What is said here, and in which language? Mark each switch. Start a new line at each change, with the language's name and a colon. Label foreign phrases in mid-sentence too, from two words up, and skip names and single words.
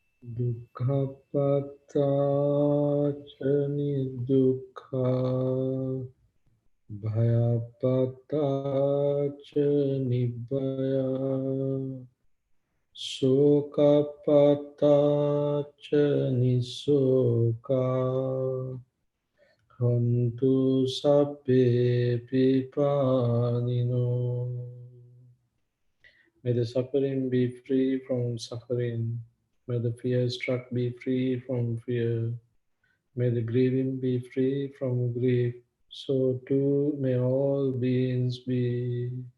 Pali: Dukkhapattaca nidukkha bhayapattaca nibbaya sokapattaca nisoka hantu sabbe pipanino.
English: May the suffering be free from suffering. May the fear struck be free from fear. May the grieving be free from grief. So too may all beings be.